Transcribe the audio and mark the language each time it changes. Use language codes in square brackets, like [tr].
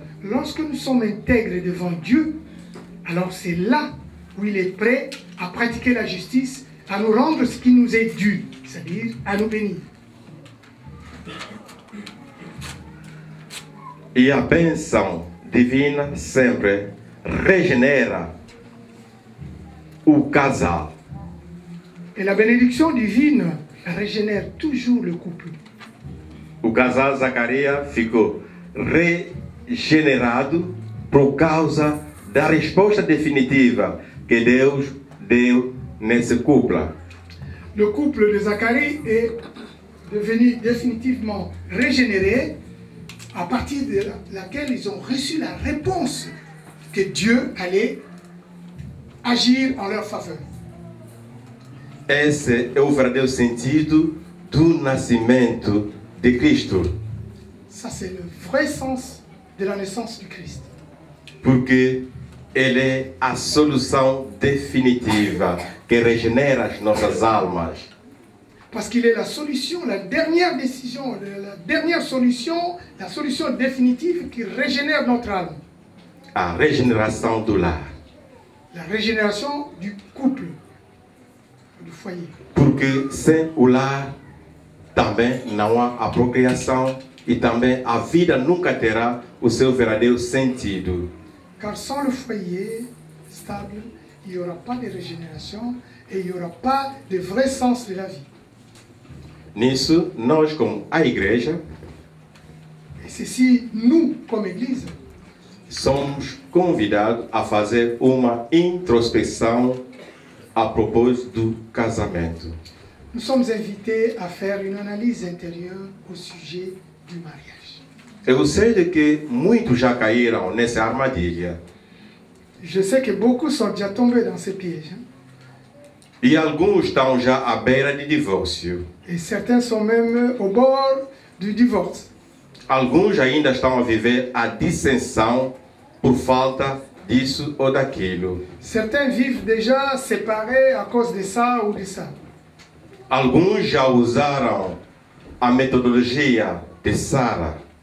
[fr] Lorsque nous sommes intègres devant Dieu, alors c'est là où il est prêt à pratiquer la justice, à nous rendre ce qui nous est dû, c'est-à-dire à nous bénir. [pt] E a bênção divina sempre regenera o casal. [fr] Et la bénédiction divine régénère toujours le couple. [pt] O casal Zacarias ficou regenerado por causa da resposta definitiva que Deus deu nesse couple. [fr] Le couple de Zacharie est devenu définitivement régénéré à partir de laquelle ils ont reçu la réponse que Dieu allait agir en leur faveur. [pt] Esse é o verdadeiro sentido do nascimento de Cristo. [fr] Ça, c'est le vrai sens de la naissance du Christ. [pt] Porque Ele é a solução definitiva que regenera as nossas almas. [fr] Parce qu'il est la solution, la dernière décision, la dernière solution, la solution définitive qui régénère notre âme. [pt] A regeneração do lar. [fr] La régénération du couple, du foyer. [pt] Porque sem o lar também não há a procriação e também a vida nunca terá o seu verdadeiro sentido. [fr] Car sans le foyer stable, il n'y aura pas de régénération et il n'y aura pas de vrai sens de la vie. [pt] Nisso, nós como a igreja, [fr] Et c'est si nous, comme Église, [pt] somos convidados a fazer uma introspecção a propósito do casamento. [fr] nous sommes invités à faire une analyse intérieure au sujet du mariage. [pt] Eu sei de que muitos já caíram nessa armadilha [fr] Je sais que beaucoup sont déjà tombés dans ces pièges. [pt] e alguns estão já à beira de divórcio. [fr] Et certains sont même au bord du divorce. [pt] Alguns ainda estão a viver a dissensão por falta disso ou daquilo. [fr] Certains vivent déjà séparés à cause de ça ou de ça. [pt] Alguns já usaram a metodologia de Sara,